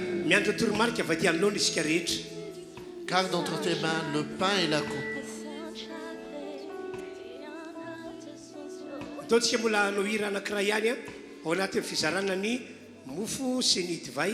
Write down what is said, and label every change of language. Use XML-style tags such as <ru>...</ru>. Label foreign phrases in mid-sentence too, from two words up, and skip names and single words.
<mg>miandro toromarika avy aty anoloana isika rehetra.</mg> <fr>Garde entre tes mains le pain et la coupe.</fr> <mg>Ataontsika mbola hanao hira anankiray ihany ao anatin'ny fizarana ny mofo sy ny divay.</mg>